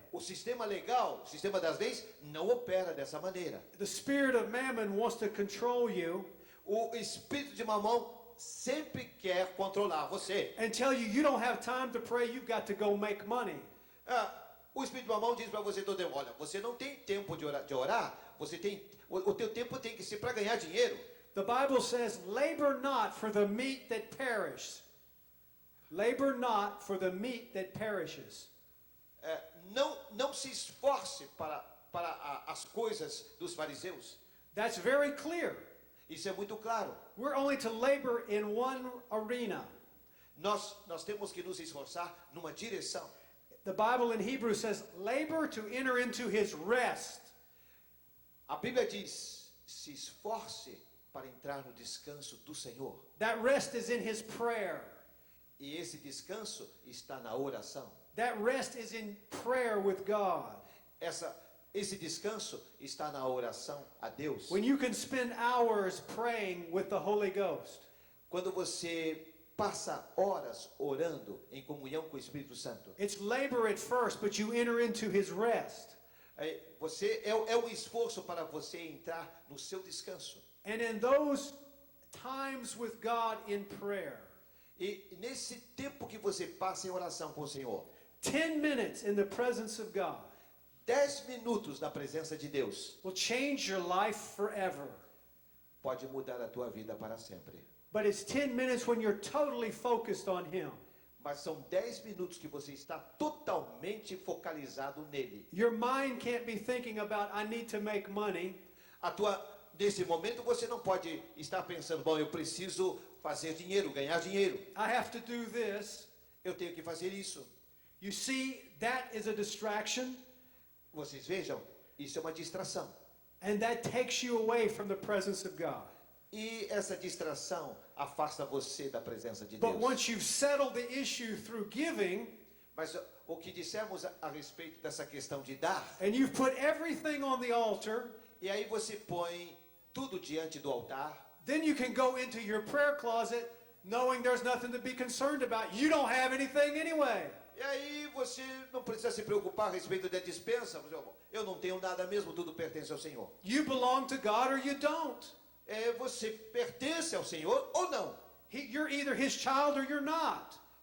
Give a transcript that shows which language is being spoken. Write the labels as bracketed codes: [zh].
[pt] O sistema legal, o sistema das leis, não opera dessa maneira. [en] The spirit of mammon wants to control you [pt] O espírito de mamão sempre quer controlar você. [en] and tell you you don't have time to pray, you've got to go make money. [pt] O espírito de mamão diz para você todo tempo, olha, você não tem tempo de orar, você tem, o teu tempo tem que ser para ganhar dinheiro. [en] The Bible says, labor not for the meat that perishes. Labor not for the meat that perishes. [pt] Não se esforce para as coisas dos fariseus. [en] That's very clear. [pt] Isso é muito claro. [en] We're only to labor in one arena. [pt] Nós temos que nos esforçar numa direção. [en] The Bible in Hebrew says, labor to enter into his rest. [pt] A Bíblia diz, se esforce para entrar no descanso do Senhor. [en] That rest is in his prayer. [pt] E esse descanso está na oração. [en] That rest is in prayer with God. [pt] Esse descanso está na oração a Deus. [en] When you can spend hours praying with the Holy Ghost. [pt] Quando você passa horas orando em comunhão com o Espírito Santo. [en] It's labor at first, but you enter into his rest. [pt] É um esforço para você entrar no seu descanso. [en] And in those times with God in prayer, [pt] E nesse tempo que você passa em oração com o Senhor, [en] 10 minutes in the presence of God [pt] 10 minutos na presença de Deus [en] will change your life forever. [pt] pode mudar a tua vida para sempre. [en] But it's 10 minutes when you're totally focused on him. [pt] Mas são 10 minutos que você está totalmente focalizado nele. [en] Your mind can't be thinking about, I need to make money. [pt] Nesse momento você não pode estar pensando, bom, eu preciso fazer dinheiro, ganhar dinheiro. [en] I have to do this. [pt] Eu tenho que fazer isso. [en] You see, that is a distraction. [pt] Vocês vejam, isso é uma distração. [en] And that takes you away from the presence of God. [pt] E essa distração afasta você da presença de [en] But [pt] Deus. [en] once you've settled the issue through giving, [pt] Mas o que dissemos a respeito dessa questão de dar, [en] and you've put everything on the altar, [pt] e aí você põe tudo diante do altar, [en] then you can go into your prayer closet knowing there's nothing to be concerned about. You don't have anything anyway. [pt] e aí você não precisa se preocupar a respeito da dispensa. Eu não tenho nada mesmo, tudo pertence ao Senhor. [en] You belong to God or you don't. [pt] Você pertence ao Senhor ou não? [en] You're either his child or you're not.